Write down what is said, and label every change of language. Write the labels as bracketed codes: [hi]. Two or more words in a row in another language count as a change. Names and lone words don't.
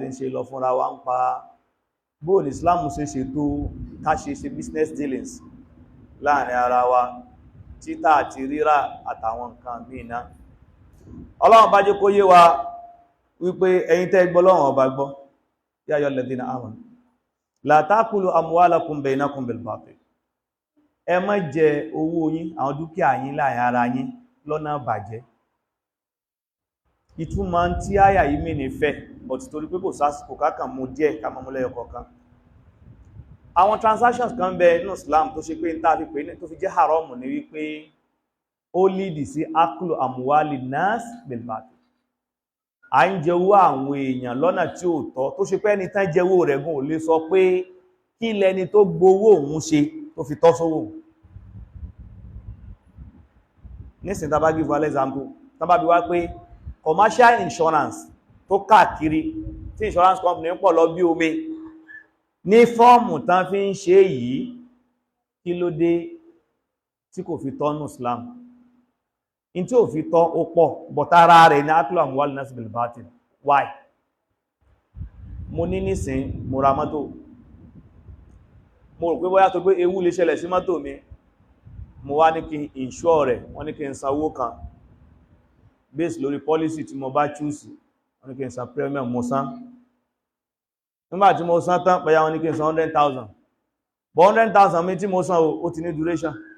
[yo] ń ṣe lọ fúnra wa ń pa bóò ní Islam ṣe ṣètò ká ṣe [en] business dealings [yo] láàrin ara wa títà àti rírà àtàwọn nǹkan mìíràn Ọlọ́run bá jẹ́ kó yé wa wípé ẹ̀yin tẹ́ gbọ́ Ọlọ́run ọba gbọ́ [ar] يا أيها الذين آمنوا لا تأكلوا أموالكم بينكم بالباطل [yo] ẹ má jẹ owó yín àwọn dúkìá yín láàrin ara yín lọ́nà bàjẹ́ ìtumọ̀ tí àyà yìí mí ní fẹ́ but torí pé kò sásìkò kákan mú díẹ̀ ká mọ́ mú lẹ́yọ kọ̀ọ̀kan àwọn transactions kan bẹ nínú Islam tó ṣe pé níta fi pé tó fi jẹ́ haram ní wípé ó lídì sí [ar] أكل أموال الناس بالباطل [yo] à ń jẹ owó àwọn èèyàn lọ́nà tí ó tọ́ tó ṣe pé ẹni tán jẹ owó rẹ̀ gan ò lè sọ pé kí lẹni tó gbowó òun ṣe tó fi tọ́ sówó nísìn tá bá [en] give one example [yo] tá bá bí wá pé [en] commercial insurance [yo] tó káàkiri tí [en] insurance company [yo] ń pọ̀ lọ bí omi ní fọ́ọ̀mù tán fi ń ṣe yìí kí ló dé tí kò fi tọ́nù Islam in tí ò fi tọ́ ó pọ̀ bọ̀tára rẹ̀ ní [ar] أكل أموال الناس بالباطل [yo] why mo ní nísìn mo ra mọ́tò mo rò pé bóyá tó pé ewu lè ṣẹlẹ̀ sí mọ́tò mi mo wá ní kí n insure rẹ̀ wọ́n ní kí n san owó kan based lórí policy tí mo bá choose wọ́n ní kí n san premium mo san nígbàtí mo san tán pẹ̀yà wọn ní kí n san 100,000 but 100,000 mi tí mo san ó ti ní duration